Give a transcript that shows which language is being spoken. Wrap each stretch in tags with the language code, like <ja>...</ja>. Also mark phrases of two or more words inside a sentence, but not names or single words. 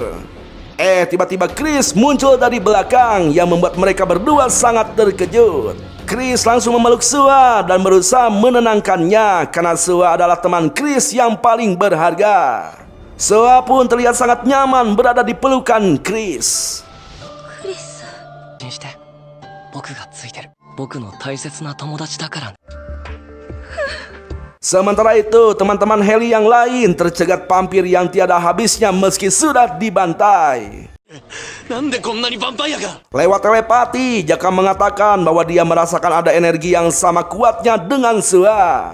<id>Tiba-tiba Chris muncul dari belakang yang membuat mereka berdua sangat terkejut. Chris langsung memeluk Sua dan berusaha menenangkannya karena Sua adalah teman Chris yang paling berharga. Sua pun terlihat sangat nyaman berada di pelukan Chris.</id> <ja>信じて、僕がついてる。僕の大切な友達だから。</ja> <id>Sementara itu, teman-teman Harry yang lain tercegat vampir yang tiada habisnya meski sudah dibantai. Lewat telepati, Jaka mengatakan bahwa dia merasakan ada energi yang sama kuatnya dengan Sua.</id>